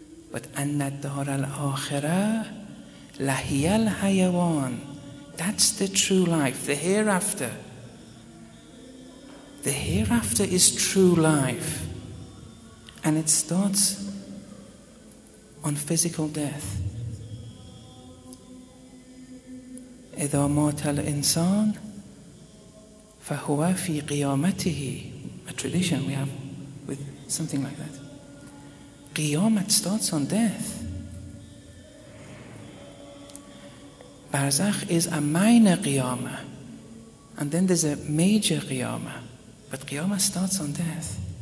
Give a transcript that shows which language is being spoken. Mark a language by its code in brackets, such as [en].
[en] But [ar] anna dar al-akhirah lahiyal hayawan. [en] That's the true life, the hereafter. The hereafter is true life. And it starts on physical death. [ar] إذا مات الإنسان فهو في قيامته. [en] A tradition we have with something like that. Qiyamat starts on death. Barzakh is a minor qiyamah. And then there's a major qiyamah. But qiyamah starts on death.